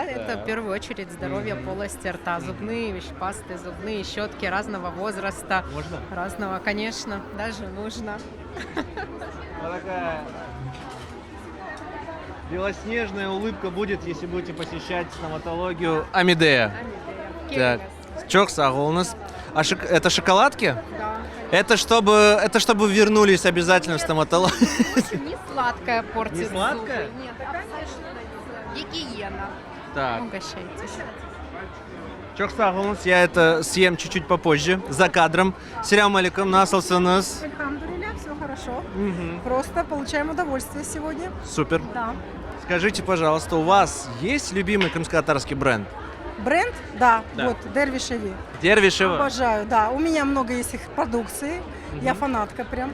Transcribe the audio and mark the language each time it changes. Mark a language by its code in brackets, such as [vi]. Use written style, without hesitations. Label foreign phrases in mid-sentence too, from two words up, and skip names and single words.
[ru] Это в первую очередь здоровье полости рта, зубные пасты, зубные щетки разного возраста. Можно? Разного, конечно, даже нужно. Вот такая белоснежная улыбка будет, если будете посещать стоматологию Амедея. Так, [tr] çok sağ olunuz. [ru] А это шоколадки? Да. Это чтобы вернулись обязательно в стоматологию. Не сладкая порция. Не сладкая? зубы. Нет, абсолютно гигиена. Так. Угощайтесь. [tr] Çok sağ olunuz. [ru] Я это съем чуть-чуть попозже, за кадром. [tr] Selam aleyküm, nasılsınız? [ru] Альхамдулилля, все хорошо. Мгм. Просто получаем удовольствие сегодня. Супер. Да. Скажите, пожалуйста, у вас есть любимый крымско-татарский бренд? Бренд? Да, Да. вот, Дервишеви. Дервишева? Обожаю, да. У меня много есть их продукции. Я фанатка прям.